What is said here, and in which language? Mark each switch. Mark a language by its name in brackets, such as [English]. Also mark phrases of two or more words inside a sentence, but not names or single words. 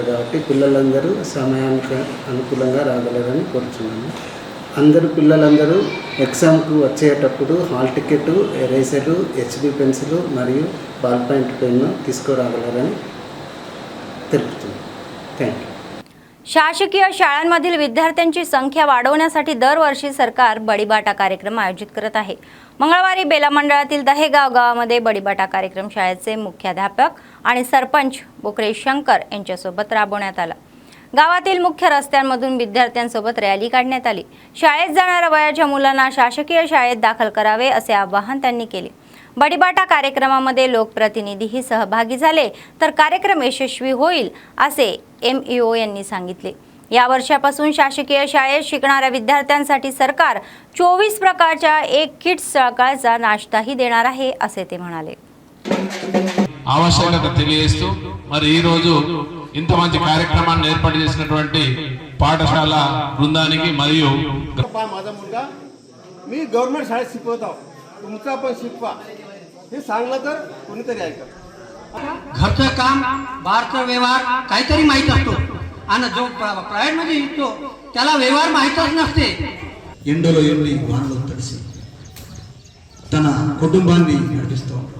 [Telugu] కాబట్టి పిల్లలందరూ సమయానికి అనుకూలంగా రాగలరని కోరుతున్నాను. పిల్లలందరూ ఎగ్జామ్కు వచ్చేటప్పుడు [English] hall ticket, [Telugu] ఎరేజరు, [English] HB pencil [Telugu] మరియు [English] ball point pen [Telugu] తీసుకురాగలరని తెలుపుతుంది. [English] thank you. [Marathi] शासकीय शाळांमधील विद्यार्थ्यांची संख्या वाढवण्यासाठी दरवर्षी सरकार बडीबाटा कार्यक्रम आयोजित करत आहे. मंगळवारी बेला मंडळातील दहेगाव गावामध्ये बडीबाटा कार्यक्रम शाळेचे मुख्याध्यापक आणि सरपंच बोकरे शंकर यांच्यासोबत राबवण्यात आला. गावातील मुख्य रस्त्यांमधून विद्यार्थ्यांसोबत रॅली काढण्यात आली. शाळेत जाणाऱ्या वयाच्या मुलांना शासकीय शाळेत दाखल करावे असे आवाहन त्यांनी केले. बडीबाटा कार्यक्रमामध्ये लोकप्रतिनिधीही सहभागी झाले तर कार्यक्रम यशस्वी होईल असे MEO यांनी सांगितले. या वर्षापासून शासकीय शाळेत शिकणाऱ्या विद्यार्थ्यांसाठी सरकार 24 प्रकारच्या 1 किट सकाळचा नाश्ताही देणार आहे असे ते म्हणाले. [Telugu] ఆవశ్యకత తెలియజేస్తూ మరి ఈ రోజు ఇంత మంచి కార్యక్రమాన్ని ఏర్పాటు చేసినటువంటి పాఠశాల బృందానికి మరియు [Marathi] माझा मुलगा मी गव्हर्नमेंट शाळेत शिकवतो तुमचा पण शिकवा हे सांगलं तर कोणीतरी ऐकत. घरचं काम बाहेरचा व्यवहार काहीतरी माहीत असतो आणि जो प्रायव्हेटमध्ये शिकतो त्याला व्यवहार माहीतच नसते. [Telugu] ఎండలో ఎండి వానలో తడిసి తన కుటుంబాన్ని నడిపిస్తూ